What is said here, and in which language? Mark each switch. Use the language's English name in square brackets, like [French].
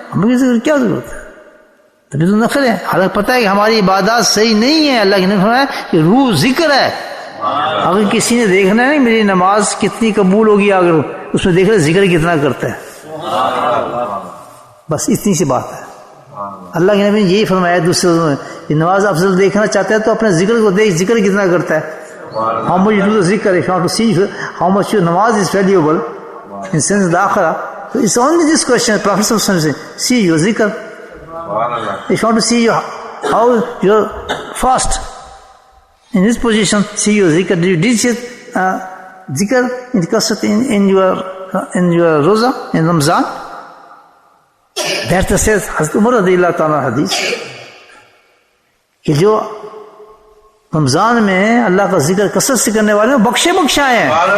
[Urdu] ہمیں ذکر کیا ضرورت ہے؟ تبھی تو نخرے ہیں. حالانکہ پتہ ہے کہ ہماری عبادات صحیح نہیں ہے. اللہ کے نے فرمایا کہ روح ذکر ہے. اگر کسی نے دیکھنا ہے میری نماز کتنی قبول ہوگی, اگر اس میں دیکھ رہے ذکر کتنا کرتا ہے, بس اتنی سی بات ہے. اللہ کے نبی نے یہی فرمایا دوسرے میں کہ نماز افضل دیکھنا چاہتا ہے تو اپنے ذکر کو دیکھ, ذکر کتنا کرتا ہے. [English] How much you do the zikr, if you want to see how much your namaz is valuable in sense of the akhirah. So it's only this question. Prophet says, see your zikr. If you want to see how you're fast in this position, see your zikr. Did you did zikr in kasrat in your roza in Ramzan? That says [Urdu] Hazrat Umar radiyallahu ta'ala hadith کہ جو رمضان میں اللہ کا ذکر کثرت سے کرنے والے بخشے بخشائے ہیں.